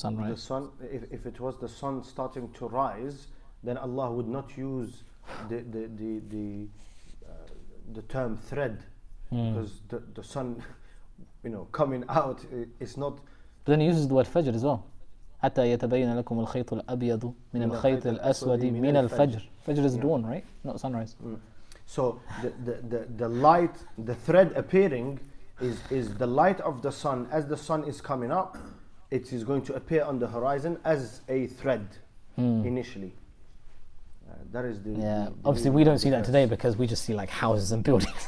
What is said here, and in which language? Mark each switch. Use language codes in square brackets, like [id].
[en] sunrise. sun, if it was the sun starting to rise, then Allah would not use the term thread, because the sun, coming out is not. But then he uses the word fajr as well. [ar] حتى يتبين لكم الخيط الأبيض من الخيط الأسود من الفجر. [en] Fajr is dawn, right? Not sunrise. So the light, the thread appearing is the light of the sun. As the sun is coming up, it is going to appear on the horizon as a thread initially. That is the obviously we don't see that today because we just see like houses and buildings.